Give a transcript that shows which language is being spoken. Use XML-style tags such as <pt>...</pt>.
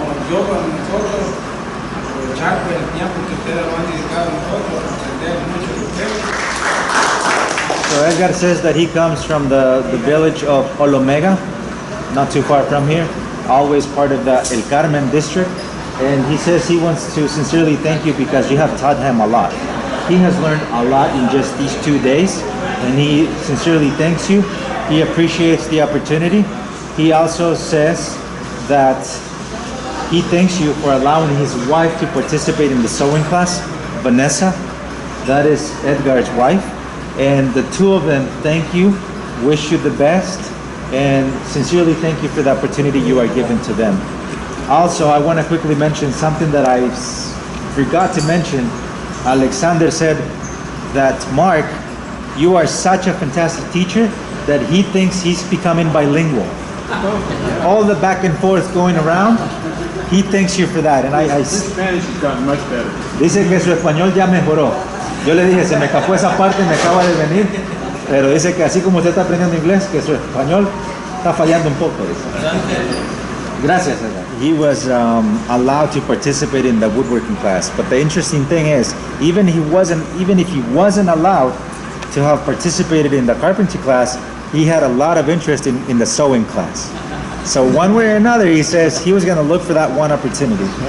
<es>Yo para nosotros, aprovechar el tiempo que ustedes lo han dedicado a nosotros, aprender mucho de ustedes.</es> <en>So Edgar says that he comes from the village of Olomega, not too far from here, always part of the El Carmen district. And he says he wants to sincerely thank you because you have taught him a lot. He has learned a lot in just these 2 days, and he sincerely thanks you. He appreciates the opportunity. He also says that he thanks you for allowing his wife to participate in the sewing class, Vanessa. That is Edgar's wife. And the two of them thank you, wish you the best, and sincerely thank you for the opportunity you are giving to them. Also, I want to quickly mention something that I forgot to mention. Alexander said that, Mark, you are such a fantastic teacher that he thinks he's becoming bilingual. All the back and forth going around, he thanks you for that. And His Spanish has gotten much better.</en> <es>Dice que su español ya mejoró. Yo le dije, se me escapó esa parte, me acaba de venir. Pero dice que así como usted está aprendiendo inglés, que su español está fallando un poco. Gracias, Edgar.</es> <en>He was allowed to participate in the woodworking class. But the interesting thing is, even if he wasn't allowed to have participated in the carpentry class, he had a lot of interest in the sewing class. So one way or another, he says he was going to look for that one opportunity.</en>